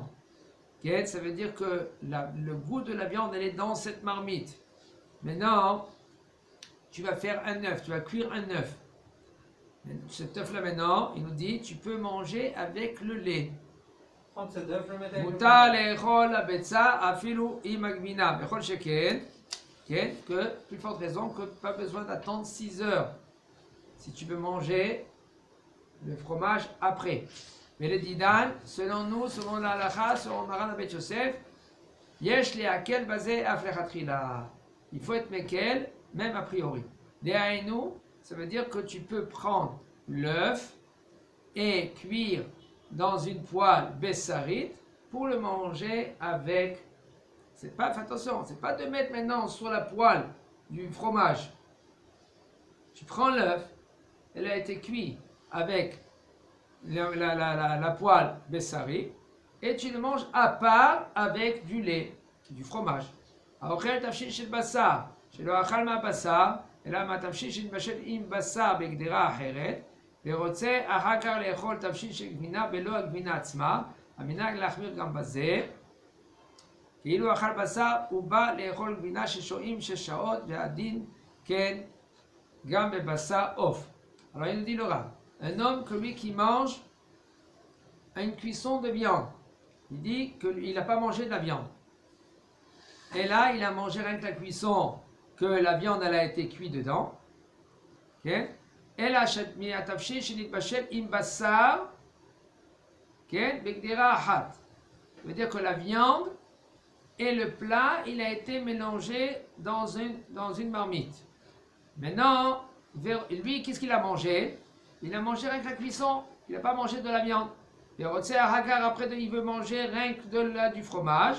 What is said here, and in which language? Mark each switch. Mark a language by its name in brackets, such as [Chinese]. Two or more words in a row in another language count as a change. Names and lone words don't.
[French] Okay? Ça veut dire que le goût de la viande, elle est dans cette marmite. Maintenant, tu vas faire un œuf, tu vas cuire un œuf. Cet œuf-là maintenant, il nous dit, tu peux manger avec le lait. Prendre cet œuf, le mettre avec [Hebrew] מותר לאכול הביצה אפילו עם הגבינה. בכל שכן. [French] Que, plus forte raison, que pas besoin d'attendre 6 heures. Si tu veux manger le fromage après. Mais [Hebrew] לדידן, [French] selon nous, selon la halakha, selon Maran Abed Yosef, [Hebrew] יש להקל בזה אף לכתחילה. [French] Il faut être mekel, même a priori. Dehainu, ça veut dire que tu peux prendre l'œuf et cuire dans une poêle bessarit pour le manger avec. C'est pas, attention, c'est pas de mettre maintenant sur la poêle du fromage. Tu prends l'œuf, elle a été cuite avec la poêle Bessari, et tu le manges à part avec du lait, du fromage. [Hebrew] האוכל תבשיל של בשר, שלא אכל מהבשר, אלא מהתבשיל שנתבשל עם בשר בגדרה אחרת, ורוצה אחר כך לאכול תבשיל של גבינה בלא הגבינה עצמה, המנהג להחמיר גם בזה. כאילו אכל בשר, הוא בא לאכול גבינה ששוהים 6 שעות, והדין כן גם בבשר עוף. [French] Alors il nous dit le Rav, un homme que lui qui mange une cuisson de viande, il dit qu'il n'a pas mangé de la viande. Et là, il a mangé rien que la cuisson, que la viande elle a été cuite dedans. Okay? Et là, [Hebrew] מהתבשיל שנתבשל עם בשר, כן? בגדירה אחת. [French] Ça veut dire que la viande et le plat, il a été mélangé dans une marmite. Maintenant, lui, qu'est-ce qu'il a mangé? Il a mangé rien que la cuisson, il n'a pas mangé de la viande. Et Hagar, après, il veut manger rien que du fromage.